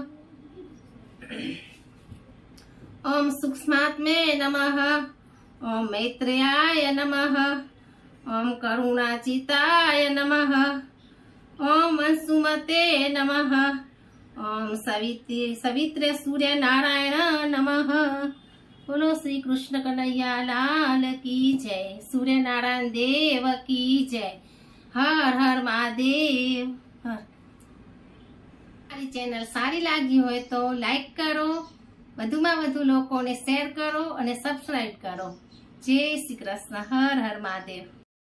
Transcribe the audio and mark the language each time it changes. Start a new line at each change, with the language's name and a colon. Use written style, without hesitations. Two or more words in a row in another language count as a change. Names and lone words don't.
Sanskrit: ओम सूक्ष्मात्मे नमः। ओम मैत्रेयाय नमः। ओम करुणाचिताय नमः। ओम अंशुमते नमः। ओम सवित्र सूर्य नारायण नमः।
Hindi: बोलो श्री कृष्ण कन्हैया लाल की जय। सूर्य नारायण देव की जय। हर हर महादेव।
Gujarati: મારી ચેનલ સારી લાગી હોય તો લાઈક કરો, વધુમાં વધુ લોકોને શેર કરો અને સબસ્ક્રાઇબ કરો. જય શ્રી કૃષ્ણ. હર હર મહાદેવ.